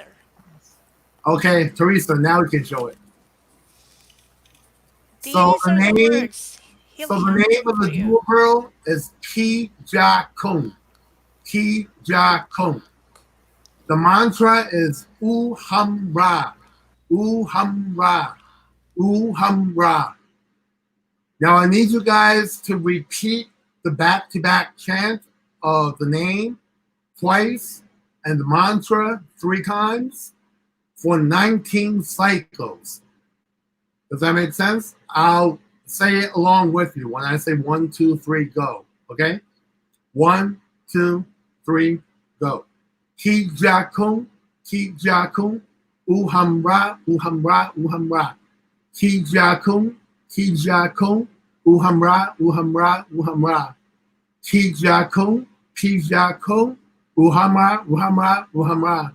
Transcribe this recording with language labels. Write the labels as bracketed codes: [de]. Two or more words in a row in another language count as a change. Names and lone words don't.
[en] Okay, Teresa, now we can show it. These So are the the name, words. so the name of the jewel pearl is Ki Ja Kung. Ki Ja Kung. The mantra is U Hum Ra. U Hum Ra. U Hum Ra. Now I need you guys to repeat the back-to-back chant of the name twice and the mantra 3 times for 19 cycles. Does that make sense? I'll say it along with you when I say 1, 2, 3, go. Okay? 1, 2, 3, go. Ki Ja Kung, Ki Ja Kung, U Hum Ra, U Hum Ra, U Hum Ra. Ki Ja Kung, Ki Ja Kung, U Hum Ra, U Hum Ra, U Hum Ra. Ki Ja Kung, Ki Ja Kung, U Hum Ra, U Hum Ra, U Hum Ra.